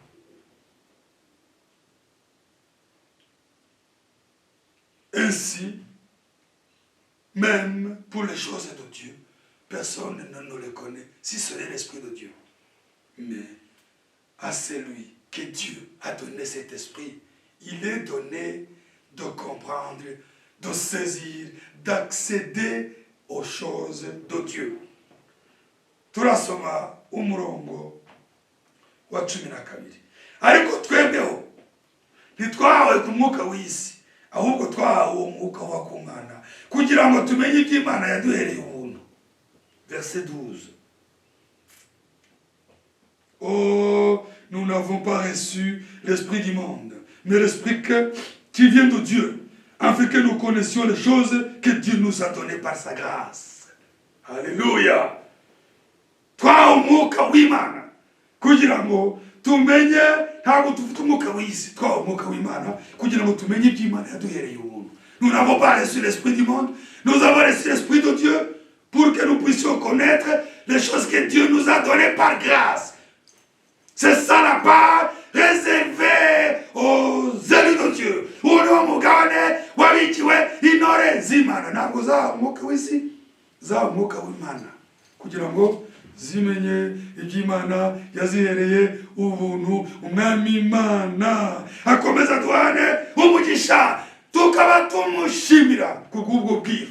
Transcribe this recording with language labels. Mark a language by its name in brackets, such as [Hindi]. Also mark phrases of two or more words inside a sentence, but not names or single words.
[French] Ainsi, même pour les choses de Dieu, personne ne nous les connaît, si ce n'est l'Esprit de Dieu. Mais à celui que Dieu a donné cet esprit, il est donné de comprendre, de saisir, d'accéder aux choses de Dieu. [Kinyarwanda] Turasoma umurongo wa 12. Ariko twebweho ntitwahawe ku mwuka w'isi, ahubwo twahawe umwuka wa ku Mana, kugira ngo tumenye ibyo Imana yaduhereye ubuntu. [French] Verset 12. Oh, nous n'avons pas reçu l'esprit du monde, mais l'esprit qui vient de Dieu, afin que nous connaissions les choses que Dieu nous a données par sa grâce. Alléluia. [Kinyarwanda] Twahawe umwuka w'Imana kugira ngo tumenye, ntabwo tufite umwuka w'isi, twahawe umwuka w'Imana kugira ngo tumenye ibyo Imana yaduhereye ubuntu. [French] Nous n'avons pas reçu l'esprit du monde, nous avons reçu l'esprit de Dieu pour que nous puissions connaître les choses que Dieu nous a données par grâce. C'est ça la part réservée aux élus de Dieu. [Kinyarwanda] Uno mugabane wabikiwe intore z'Imana, ntabwo za umwuka w'isi, za umwuka w'Imana, kugira ngo zimenye iby'Imana yazihereye ubuntu. Umwami Imana akomeza duhane umugisha, tukaba tumushimira kubw'ubwo bwiru